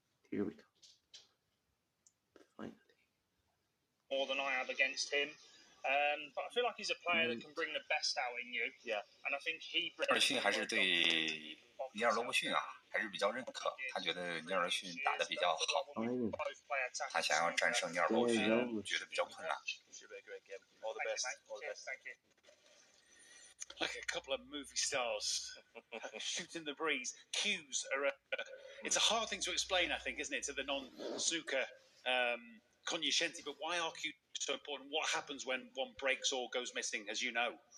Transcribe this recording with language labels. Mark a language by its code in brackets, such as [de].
[en] Here we go. Finally. More than I have against him. But I feel like he's a player that can bring the best out in you. Yeah. And I think he. [zh] 尼尔逊还是对尼尔罗伯逊啊还是比较认可，他觉得尼尔逊打得比较好，他想要战胜尼尔罗伯逊觉得比较困难。 [en] All the best. Thank you. Like a couple of movie stars shooting the breeze. Cues are. It's a hard thing to explain, I think, isn't it, to the non-snooker cognoscenti? But why are cues so important? What happens when one breaks or goes missing, as you know?